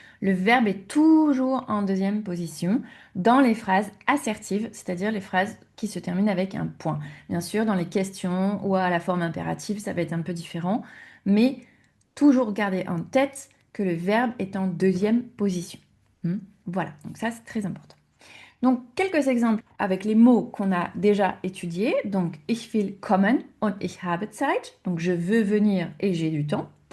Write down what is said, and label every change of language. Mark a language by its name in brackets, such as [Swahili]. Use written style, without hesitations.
[French] Le verbe est toujours en deuxième position dans les phrases assertives, c'est-à-dire les phrases qui se terminent avec un point. Bien sûr, dans les questions ou à la forme impérative, ça va être un peu différent, mais toujours garder en tête que le verbe est en deuxième position. Voilà, donc ça c'est très important. Donc, quelques exemples avec les mots qu'on a déjà étudiés. [German] Donc, ich will kommen und ich habe Zeit. [French] Donc, je veux venir et j'ai du temps.